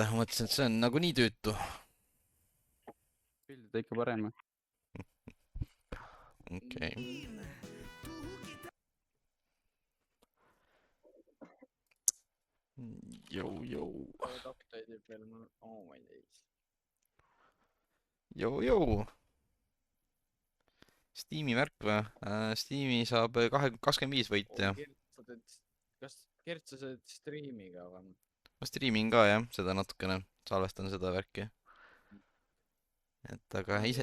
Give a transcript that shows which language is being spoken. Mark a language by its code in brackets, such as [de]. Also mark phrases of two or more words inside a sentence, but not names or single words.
[et] Mõtlesin, et see on nagunii tüütu. Pildid ikka parem. Okei. Jõu. update ib veel mul, [en] oh my days. [et] Jõu. Steam'i märk või? Steam'i saab 25 võitja. Kas Gert, sa teed striimi ka või? Ma striimin ka, jah, seda natukene. Salvestan seda värki. Et aga ise...